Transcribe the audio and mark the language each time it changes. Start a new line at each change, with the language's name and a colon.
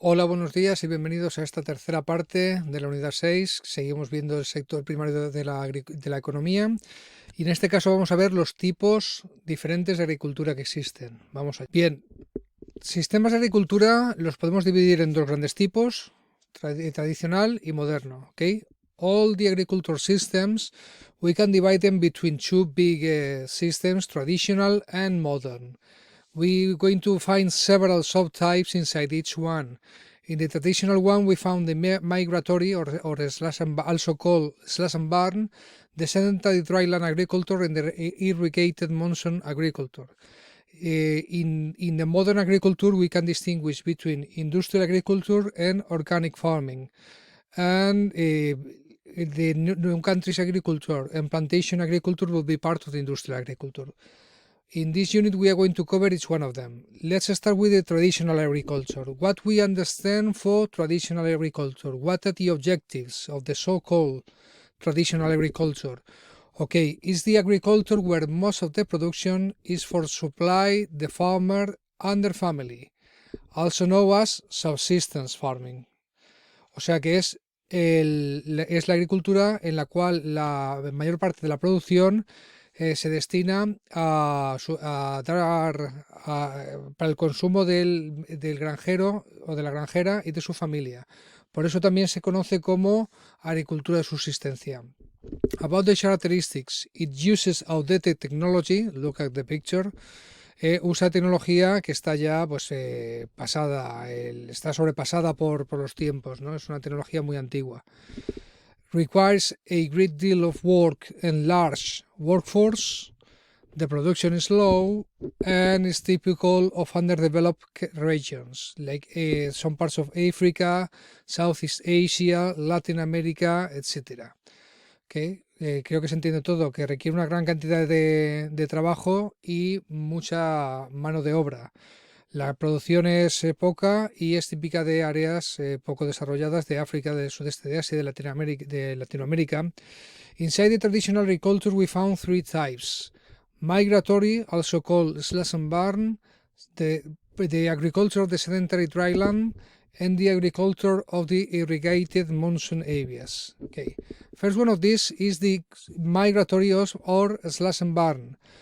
Spanish: Hola, buenos días y bienvenidos a esta tercera parte de la unidad 6. Seguimos viendo el sector primario de la economía y en este caso vamos a ver los tipos diferentes de agricultura que existen. Vamos a... Bien, sistemas de agricultura los podemos dividir en dos grandes tipos, tradicional y moderno. ¿Okay?
English: All the agriculture systems, we can divide them between two big systems, traditional and modern. We're going to find several subtypes inside each one. In the traditional one, we found the migratory or slash and, also called slash and burn, the sedentary dryland agriculture, and the irrigated monsoon agriculture. In the modern agriculture, we can distinguish between industrial agriculture and organic farming. And the new countries agriculture and plantation agriculture will be part of the industrial agriculture. In this unit, we are going to cover each one of them. Let's start with the traditional agriculture. What we understand for traditional agriculture? What are the objectives of the so-called traditional agriculture? Okay, it's the agriculture where most of the production is for supply the farmer and their family, also known as subsistence farming.
Spanish: O sea que es la agricultura en la cual la mayor parte de la producción se destina a dar para el consumo del granjero o de la granjera y de su familia. Por eso también se conoce como agricultura de subsistencia.
English: About the characteristics, it uses outdated technology, look at the picture,
Spanish: usa tecnología que está ya pasada, está sobrepasada por los tiempos, ¿no? Es una tecnología muy antigua.
English: Requires a great deal of work and large workforce. The production is low and is typical of underdeveloped regions, like some parts of Africa, Southeast Asia, Latin America, etc. Okay.
Spanish: Creo que se entiende todo, que requiere una gran cantidad de trabajo y mucha mano de obra. La producción es poca y es típica de áreas poco desarrolladas de África, del sudeste de Asia y de Latinoamérica.
English: Inside the traditional agriculture we found three types. Migratory, also called slash and burn, the agriculture of the sedentary dryland, and the agriculture of the irrigated monsoon areas. Okay. First one of these is the migratory or slash and burn.